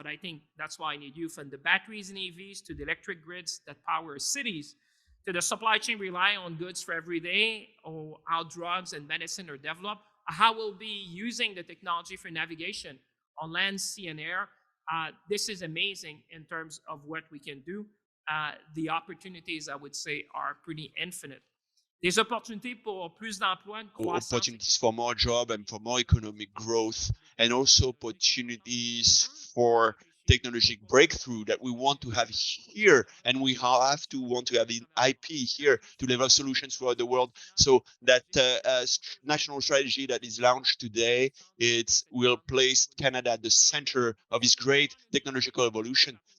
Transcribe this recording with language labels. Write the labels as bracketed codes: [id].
[en] But I think that's why I need you, from the batteries in EVs to the electric grids that power cities, to the supply chain relying on goods for every day, or how drugs and medicine are developed, how we'll be using the technology for navigation on land, sea, and air. This is amazing in terms of what we can do. The opportunities, I would say, are pretty infinite. [fr] Des opportunités pour plus d'emplois, de croissance. [en] Opportunities for more job and for more economic growth, and also opportunities for technological breakthrough that we want to have here, and we have to want to have in IP here to develop solutions for the world. So that national strategy that is launched today, it will place Canada at the center of this great technological evolution.